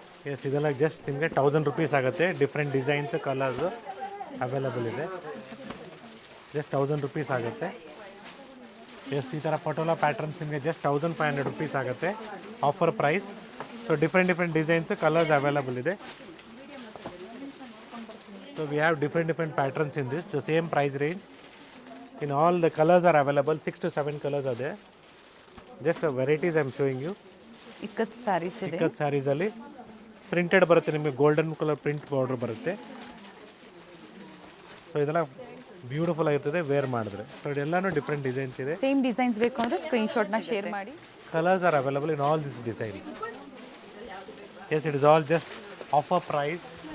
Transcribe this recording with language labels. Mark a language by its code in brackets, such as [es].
[kn] S, ಇದೆಲ್ಲ just ನಿಮಗೆ 1000 rupees ಆಗುತ್ತೆ. ಡಿಫ್ರೆಂಟ್ ಡಿಸೈನ್ಸ್ ಕಲರ್ಸ್ ಅವೈಲೇಬಲ್ ಇದೆ. ಜಸ್ಟ್ 1000 ರುಪೀಸ್ ಆಗುತ್ತೆ. ಎಸ್, ಈ ಥರ ಪಟೋಲಾ ಪ್ಯಾಟರ್ನ್ಸ್ ನಿಮಗೆ ಜಸ್ಟ್ 1500 ರುಪೀಸ್ ಆಗುತ್ತೆ offer price. So different designs colours available ಇದೆ. [en] So we have different patterns in this, the same price range. In all the colors are available, 6 to 7 colors are there. Just varieties I am showing you. [kn] Ikat saris ಇದೆ. ಇಕ್ಕತ್ ಸ್ಯಾರೀಸ್ ಅಲ್ಲಿ printed ಬರುತ್ತೆ ನಿಮಗೆ, golden colour print border ಬರುತ್ತೆ. So ಇದೆಲ್ಲ beautiful ಆಗಿರ್ತದೆ wear ಮಾಡಿದ್ರೆ. So ಇದೆಲ್ಲನೂ different designs ಇದೆ. ಸೇಮ್ ಡಿಸೈನ್ಸ್ ಬೇಕು ಅಂದರೆ ಸ್ಕ್ರೀನ್ಶಾಟ್ನ ಶೇರ್ ಮಾಡಿ. [en] Colours are available in all this designs. Yes, it is all just offer price.